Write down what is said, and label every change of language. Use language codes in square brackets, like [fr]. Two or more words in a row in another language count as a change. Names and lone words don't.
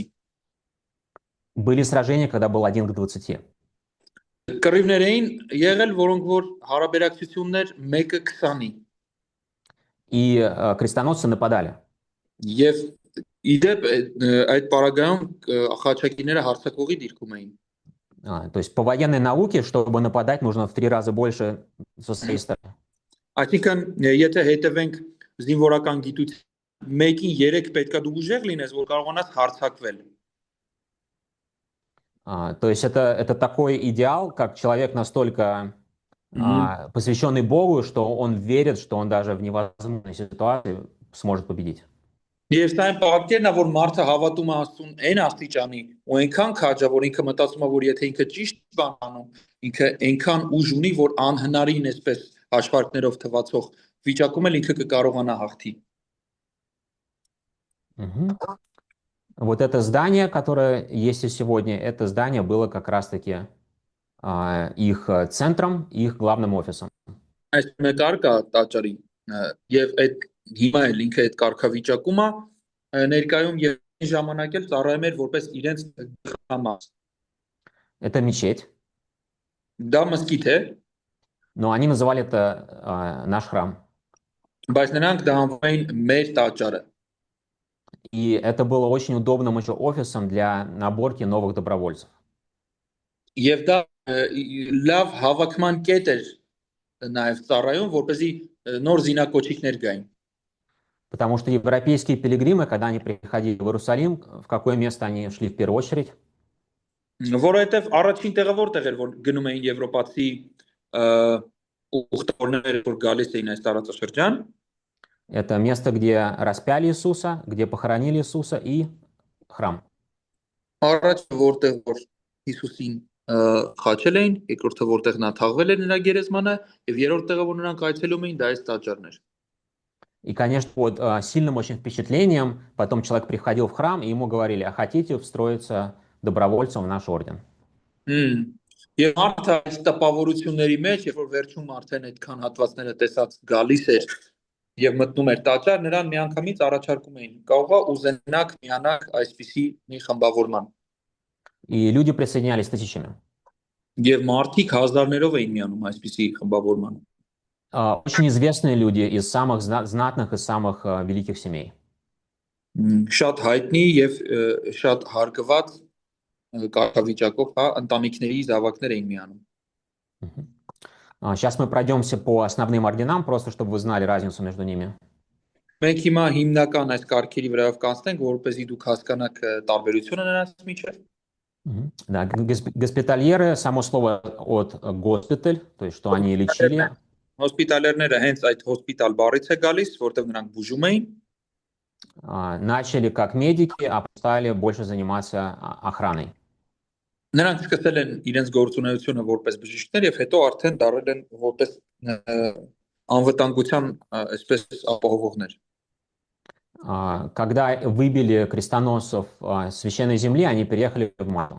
[ru] Были сражения, когда был 1 к 20. [hy] Կռիվներ էին եղել, որոնք որ հարաբերակցություններ 1-ը 20-ի։ [ru] И крестоносцы нападали. [hy] Եվ իդեպ այդ պարագայում խաչակիրները հարձակողի դիրքում էին։ [ru] То есть по военной науке, чтобы нападать, нужно в 3 раза больше со своей стороны. [hy] Այսինքն, եթե հետևենք զինվորական գիտության 1-ին 3 պետքա դու ուժեղ լինես, որ կարողանաս հարձակվել։ [ru] То есть это такой идеал, как человек настолько посвященный Богу, что он верит, что он даже в невозможной ситуации сможет победить. [hy] Եվ սա այն պատկերն է, որ մարդը հավատում է Աստծուն այն աստիճանի ու այնքան քաջա, որ ինքը մտածում է, որ եթե ինքը ճիշտ բան անում, ինքը այնքան ուժ ունի, որ անհնարին այսպես հաշվարկներով թվացող վիճակում էլ ինքը կկարողանա հաղթի։ Мгм. [ru] Вот это здание, которое есть и сегодня, это здание было как раз-таки их центром, их главным офисом. [hy] Այս մեկ արկա տաճարի եւ այդ հիմա էլ ինքը այդ կարգավիճակում է ներկայում եւ այն ժամանակ էլ ծառայում էր որպես իրենց գլխամաս։ [ru] Это мечеть, [hy] Դա մզկիթ է, [ru] но они называли это наш храм. [hy] բայց նրանք դա անվանում էին մեր տաճարը։ [ru] И это было очень удобным еще офисом для наборки новых добровольцев. [hy] Եվ դա լավ հավաքման կետ էր նաեւ ծառայում, որպեսզի նոր զինակոչիկներ գային։ [ru] Потому что европейские пилигримы, когда они приходили в Иерусалим, в какое место они шли в первую очередь? [hy] Որովհետեւ առաջին տեղը որտեղ էր որ գնում էին եվրոպացի ուխտավորները որ գալիս էին այս տարածաշրջան, [ru] Это место, где распяли Иисуса, где похоронили Иисуса и храм. [hy] առաջ որտեղ որ Հիսուսին խաչել էին, երկրորդը որտեղ նա թաղվել էր նրա գերեզմանը, եւ երրորդ տեղը որ նրանք այցելում էին, դա այս տաճարն էր։ [ru] И, конечно, под сильным очень впечатлением потом человек приходил в храм, и ему говорили, а хотите встроиться добровольцем в наш орден? [hy] Եվ մարդը այս տպավորությունների մեջ, երբ որ վերջում արդեն այդքան հատվածները տեսած գալիս էր եւ մտնում էր տաճար, նրան միանգամից առաջարկում էին կարողա ուզենակ միանալ այսպիսի մի խմբավորման։ [ru] И люди присоединялись тысячами. [hy] Եվ մարդիկ հազարներով էին միանում այսպիսի խմբավորման։ [ru] Очень известные люди из самых знатных и самых великих семей. [hy] Շատ հայտնի եւ շատ հարգված կարգավիճակով, հա, ընտանիքների զավակներ էին միանում։ [ru] Сейчас мы пройдемся по основным орденам, просто чтобы вы знали разницу между ними. [hy] Մենք հիմա հիմնական այս կարգերի վրայով կանցնենք, որպեսզի դուք հասկանաք տարբերությունը նրանց միջև։ [ru] Да, госпитальеры, само слово от госпиталь, то есть что они лечили. [hy] Հոսպիտալերները հենց այդ հոսպիտալ բառից է գալիս, որտեղ նրանք բուժում էին։ [ru] Начали как медики, а стали больше заниматься охраной. [hy] Նրանք սկսել են իրենց գործունեությունը որպես բժիշկներ եւ հետո արդեն դառել են որպես անվտանգության այսպես ապահովողներ։ [ru] Когда выбили крестоносцев священной земли, они переехали в Мальту.